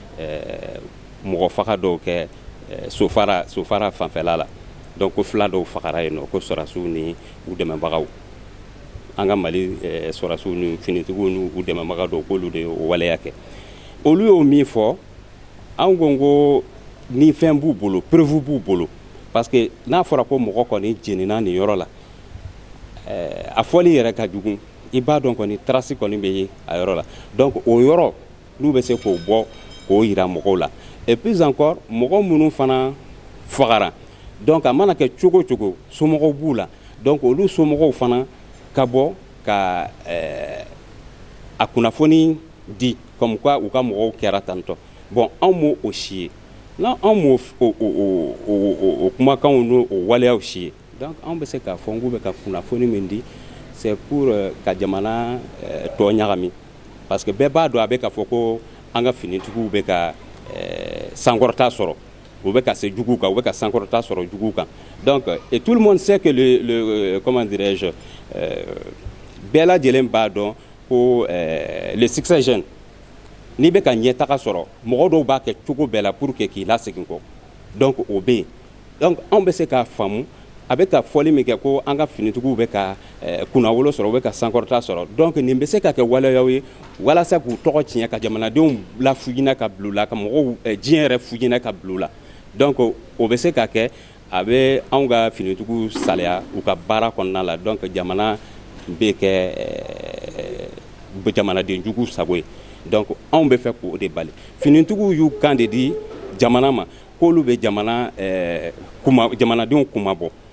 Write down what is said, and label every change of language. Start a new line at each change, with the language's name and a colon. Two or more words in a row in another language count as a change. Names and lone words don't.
Bambara: mɔgɔ faga dɔw kɛ sofara fanfɛla la donc ko fila dɔw fagara yen nɔ ko sɔrɔsiw ni u dɛmɛbagaw an ka Mali sɔrɔsiw ni finitigiw ni u dɛmɛbaga dɔw k'olu de o waleya kɛ olu y'o min fɔ an ko ni fɛn b'u bolo preuve b'u bolo
French: parce que
Bambara: n'a fɔra ko mɔgɔ kɔni jenina nin yɔrɔ la a fɔli yɛrɛ ka jugu i b'a dɔn kɔni trace kɔni bɛ ye a yɔrɔ la donc o yɔrɔ n'u bɛ se k'o bɔ k'o yira mɔgɔw la
French: et puis encore
Bambara: mɔgɔ minnu fana fagara donc a mana kɛ cogo o cogo somɔgɔw b'u la donc olu somɔgɔw fana ka bɔ ka a kunnafoni di
French: comme quoi
Bambara: u ka mɔgɔw kɛra tantɔ bon anw m'o o si ye n'anw m'o o kumakanw n'o waleyaw si ye donc anw bɛ se k'a fɔ k'u bɛ ka kunnafoni min di
French: c'est pour
Bambara: ka jamana tɔ ɲagami
French: parce que
Bambara: bɛɛ b'a dɔn a bɛ k'a fɔ ko an ka finitigiw bɛ ka sankɔrɔta sɔrɔ u bɛ ka se juguw kan u bɛ ka sankɔrɔta sɔrɔ juguw kan donc
French: et tout le monde sait que le comment dirais-je
Bambara: bɛɛ lajɛlen b'a dɔn ko
French: le succès jeune
Bambara: n'i bɛ ka ɲɛtaga sɔrɔ mɔgɔ dɔw b'a kɛ cogo bɛɛ la
French: pour que
Bambara: k'i lasegin kɔ donc o bɛ yen donc anw bɛ se k'a faamu a bɛ ka fɔli min kɛ ko an ka finitigiw bɛ ka kunnawolo sɔrɔ u bɛ ka sankɔrɔta sɔrɔ donc nin bɛ se ka kɛ waleyaw ye walasa k'u tɔgɔ tiɲɛ ka jamanadenw la fujina ka bila u la ka mɔgɔw diɲɛ yɛrɛ fujina ka bila u la donc o bɛ se ka kɛ a bɛ anw ka finitigiw saliya u ka baara kɔnɔna la donc jamana bɛ kɛ jamanaden jugu sago ye donc anw bɛ fɛ k'o de bali finitigiw y'u kan de di jamana ma k'olu bɛ jamanadenw kumabɔ